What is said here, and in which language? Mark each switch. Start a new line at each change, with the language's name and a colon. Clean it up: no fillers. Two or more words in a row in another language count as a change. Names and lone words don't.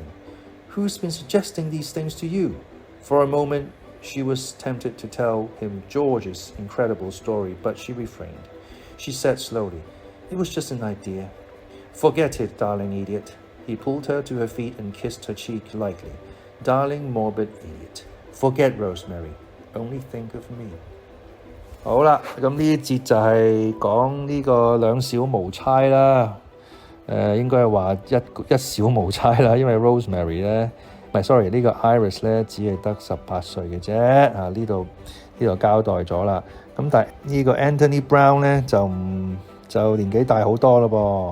English: Who's been suggesting these things to you? For a moment, she was tempted to tell him George's incredible story, but she refrained. She said slowly, It was just an idea. Forget it, darling idiot. He pulled her to her feet and kissed her cheek lightly. Darling morbid idiot. Forget Rosemary. Only think of me.
Cantonese: 好啦，咁呢一節就係講呢個兩小無猜啦。應該係話一小無猜啦，因為 Rosemary 咧，唔係 sorry 呢個 Iris 咧只係得18歲嘅啫。呢度交代咗啦。咁但係呢個 Anthony Browne 咧就年紀大好多啦噃。